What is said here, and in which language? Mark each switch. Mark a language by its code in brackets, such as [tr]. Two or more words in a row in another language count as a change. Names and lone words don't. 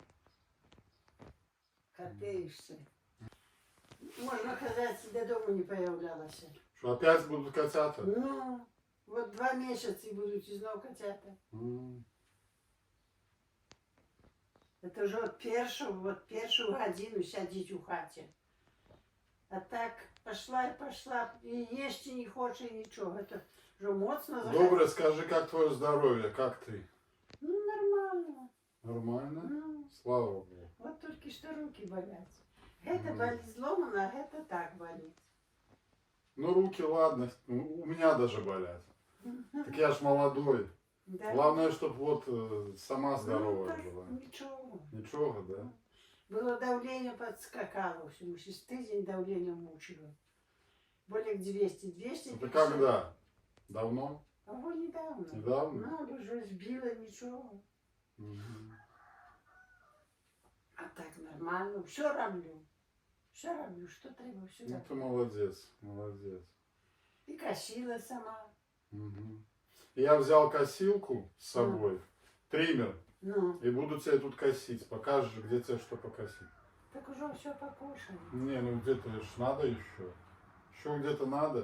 [ru] Коты и все. Можно сказать, до дома не появлялась. Что опять будут котята? Ну, вот 2 месяца и будут и снова котята. [uk] Это вже першу годину сидіть у хаті. А так пошла, і їсти не хоче нічого. Это вже моцно захотіла. Добре, скажи, [ru] как твое здоровье, как ты? Ну, нормально. Нормально? Ну, Слава Богу. вот только что руки болят. Это болит сломано, а это так болит. Ну, руки, ладно, у меня даже болят. Так я ж молодой. Да. Главное, чтобы вот сама Ну, здоровая так, была. ничего. Ничего, да? Было давление подскакало. Всему через тыдень давление мучило. Более 200. 200. Это когда? Давно? А вот недавно. Недавно? Надо уже сбила, ничего. Мгм. А так нормально. Все роблю. [uk] Все роблю, [ru] что треба, все Ну ты роблю. молодец, молодец. И косила сама. Мгм. Я взял косилку с собой, триммер, Ну, и буду тебе тут косить. Покажешь, где тебе что покосить. так уже все покушали. Не, ну где-то ж надо еще. Еще где-то надо.